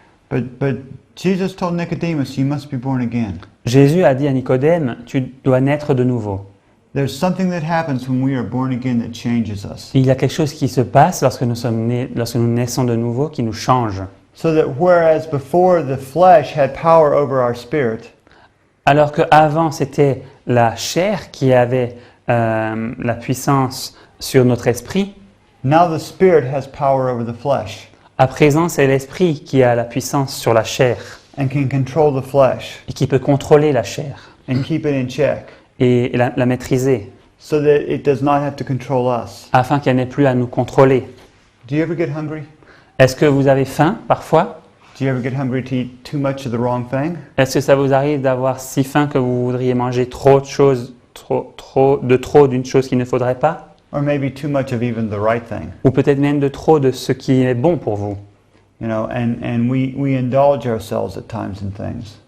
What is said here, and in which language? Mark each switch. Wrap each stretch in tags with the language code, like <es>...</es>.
<en>But Jesus told Nicodemus, you must be born again.</en> <fr>Jésus a dit à Nicodème, tu dois naître de nouveau.</fr> <en>There's something that happens when we are born again that changes us.</en> <fr>Il y a quelque chose qui se passe lorsque nous naissons de nouveau, qui nous change.</fr> <en>So that whereas before the flesh had power over our spirit,</en> <fr>Alors qu'avant, c'était la chair qui avait la puissance sur notre esprit,</fr> <en>now the spirit has power over the flesh</en> <fr>à présent, c'est l'esprit qui a la puissance sur la chair</fr> <en>and can control the flesh</en> <fr>et qui peut contrôler la chair</fr> <en>and keep it in check</en> <fr>et la maîtriser</fr> <en>so that it does not have to control us.</en> <fr>afin qu'elle n'ait plus à nous contrôler.</fr> <en>Do you ever get hungry?</en> <fr>Est-ce que vous avez faim parfois?</fr> <en>Do you ever get hungry to eat too much of the wrong thing?</en> <fr>Est-ce que ça vous arrive d'avoir si faim que vous voudriez manger trop de choses, trop d'une chose qu'il ne faudrait pas?</fr> <en>Or maybe too much of even the right thing?</en> <fr>Ou peut-être même de trop de ce qui est bon pour vous.</fr> <en>You know, and we indulge ourselves at times in things.</en>